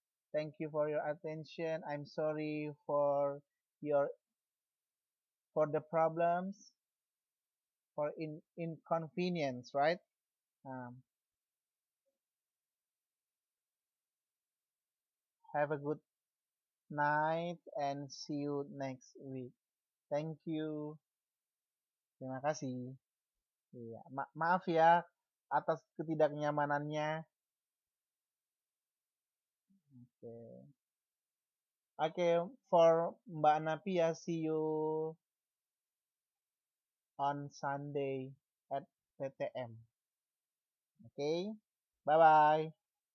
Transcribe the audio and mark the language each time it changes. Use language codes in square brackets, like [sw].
[en] Thank you for your attention. I'm sorry for your for the problems, for inconvenience, right? Um, have a good night and see you next week. Thank you. [id] Terima kasih. Iya, maaf ya atas ketidaknyamanannya. Oke. [en] Oke, for Mbak Napia, see you on Sunday at TTM. Oke. Bye bye.